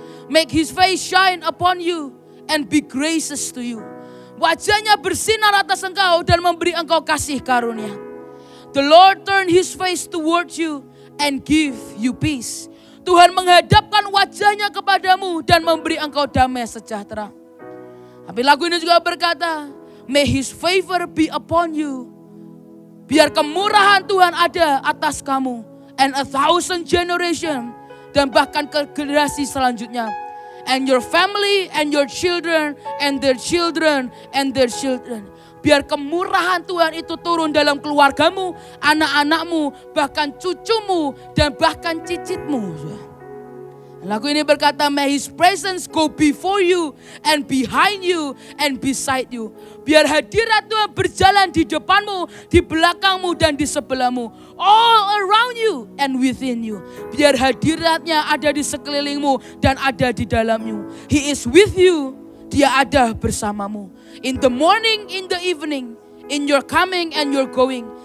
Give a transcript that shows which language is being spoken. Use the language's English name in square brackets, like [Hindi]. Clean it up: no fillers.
[English] Make his face shine upon you and be gracious to you. [Indonesian] Wajahnya bersinar atas engkau dan memberi engkau kasih karunia. [English] The Lord turn his face towards you and give you peace. [Indonesian] Tuhan menghadapkan wajahnya kepadamu dan memberi engkau damai sejahtera. Tapi lagu ini juga berkata, [English] may his favor be upon you. [Indonesian] Biar kemurahan Tuhan ada atas kamu [English] and 1,000 generation, [Indonesian] dan bahkan ke generasi selanjutnya. [English] And your family and your children and their children and their children. [Indonesian] Biar kemurahan Tuhan itu turun dalam keluargamu, anak-anakmu, bahkan cucumu, dan bahkan cicitmu. Lagu ini berkata, [English] may His presence go before you and behind you and beside you. [Indonesian] Biar hadirat Tuhan berjalan di depanmu, di belakangmu, dan di sebelahmu. [English] All around you and within you. [Indonesian] Biar hadiratnya ada di sekelilingmu dan ada di dalammu. [English] He is with you. [Indonesian] Dia ada bersamamu. [English] In the morning, in the evening, in your coming and your going.